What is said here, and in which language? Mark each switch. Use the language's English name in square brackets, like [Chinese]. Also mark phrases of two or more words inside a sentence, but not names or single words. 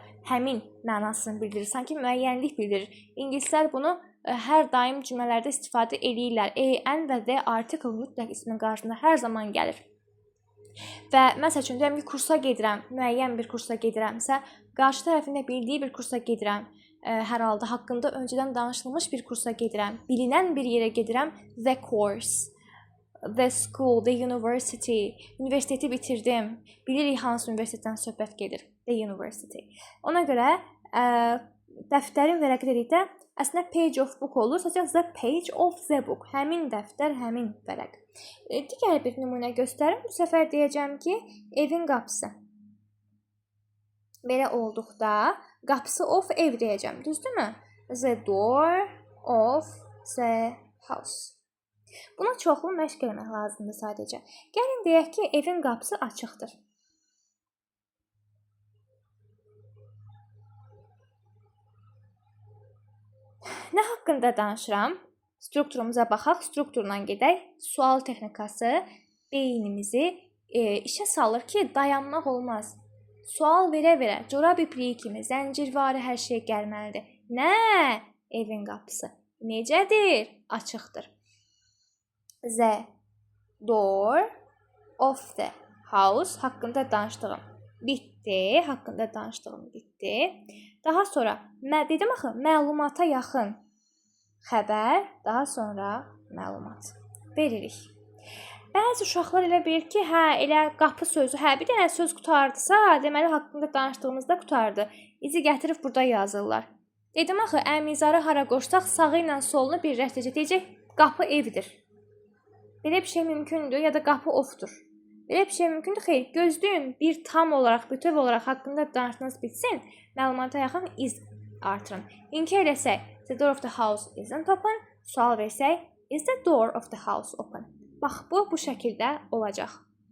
[Azerbaijani] Həmin mənasını bildirir, sanki müəyyənlik bildirir. İngilislər bunu hər daim cümlələrdə istifadə edirlər. An və d artikl mütləq ismin qarşısında hər zaman gəlir. Və məsəl üçün, deyirəm ki, kursa gedirəm, müəyyən bir kursa gedirəmsə, qarşı tərəfində bildiyi bir kursa gedirəm, hər halda haqqında öncədən danışılmış bir kursa gedirəm, bilinən bir yerə gedirəm, [English] the course, the school, the university, [Azerbaijani] universiteti bitirdim, bilirik hansı universitetdən söhbət gedir, [English] the university. [Azerbaijani] Ona görə dəftərin vərəqi dedikdə əslində [English] page of book [Azerbaijani] olur, sadəcə [English] the page of the book, [Azerbaijani] həmin dəftər, həmin vərəq. Digər bir nümunə göstərim, bu səfər deyəcəm ki, evin qapısı. Belə olduqda, qapısı of ev deyəcəm, düzdürmü? [English] The door of the house. [Azerbaijani] Buna çoxlu məşq eləmək lazımdır sadəcə. Gəlin deyək ki, evin qapısı açıqdır. Nə haqqında danışıram? Strukturumuza baxaq, strukturla gedək. Sual texnikası beynimizi işə salır ki, dayanmaq olmaz. Sual verə-verə, corab ipliyi kimi, zəncirvari hər şey gəlməlidir. Nə? Evin qapısı. Necədir? Açıqdır. [English] The door of the house [Azerbaijani] haqqında danışdığım bitdi, haqqında danışdığım bitdi. Daha sonra dedim axı məlumata yaxın xəbər, daha sonra məlumat veririk. Bəzi uşaqlar elə bilir ki, hə, elə qapı sözü, hə, bir dənə söz qutardısa, deməli haqqında danışdığımızda qutardı. İzi gətirib burada yazırlar. Dedim axı əmizarı hara qoşsaq, sağı ilə solunu birləşdirəcək. Deyəcək, qapı evdir. Belə bir şey mümkündür ya da qapı ofdur. Belə bir şey mümkündür. Xeyr, gözləyin bir tam olaraq, bütöv olaraq haqqında danışdığınız bitsin, məlumata yaxın iz artırın. İnkar eləsək, [English] the door of the house isn't open. [Azerbaijani] Sual versək, [English] is the door of the house open? [Azerbaijani] Bax, bu şəkildə olacaq.